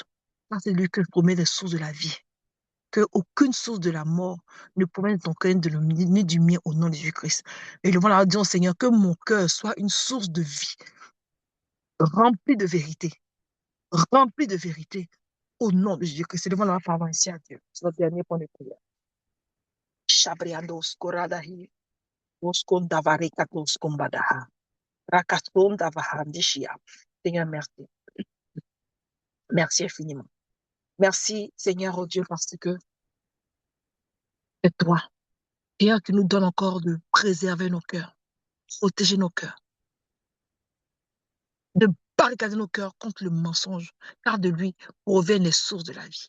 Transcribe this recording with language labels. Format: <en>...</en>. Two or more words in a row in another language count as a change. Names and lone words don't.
<fr>Ça, c'est lui que promet les sources de la vie. Que aucune source de la mort ne provient de ton cœur ni du mien au nom de Jésus-Christ. Et le voilà, disons, Seigneur, que mon cœur soit une source de vie, remplie de vérité, remplie de vérité, au nom de Jésus-Christ. C'est devant la parole ici à Dieu. C'est notre dernier point de prière. Shabriados koradahi, oskondavarekakos kombadaha, rakasondavahandishia. Seigneur, merci. Merci infiniment. Merci, Seigneur, oh Dieu, parce que c'est toi, Seigneur, qui nous donne encore de préserver nos cœurs, protéger nos cœurs, de barricader nos cœurs contre le mensonge, car de lui proviennent les sources de la vie.</fr>